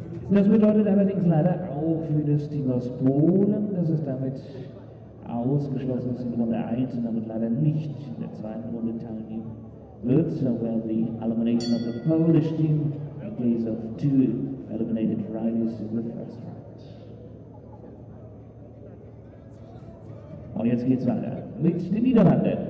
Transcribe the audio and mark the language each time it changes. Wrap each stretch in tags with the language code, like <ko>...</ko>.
<de>Das bedeutet allerdings leider auch für das Team aus Polen, dass es damit ausgeschlossen ist in Runde 1 und damit leider nicht in der zweiten Runde teilnehmen wird.</de> <en>So well, the elimination of the Polish team in case of 2 eliminated riders in the first round.</en> <de>Und jetzt geht's weiter mit den Niederlanden.</de>